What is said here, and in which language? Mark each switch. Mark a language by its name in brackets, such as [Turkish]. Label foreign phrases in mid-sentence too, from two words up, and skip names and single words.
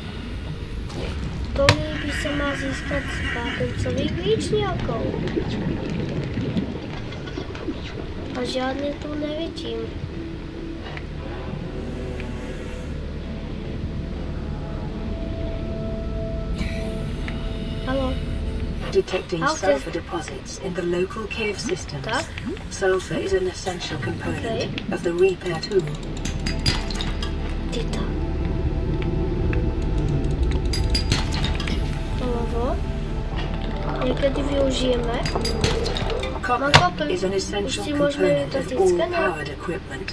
[Slovak] Ktorý by sa mal získať z vápencových líčniakov. A žiadne tu nevidím. Haló. [English] Detecting sulfur deposits in the local cave systems. [Slovak] Tak. [English] Sulfur is an essential component of the repair tool. [Slovak] Titan. Olovo. Niekedy využijeme. [English] Copper is an essential component of all powered equipment.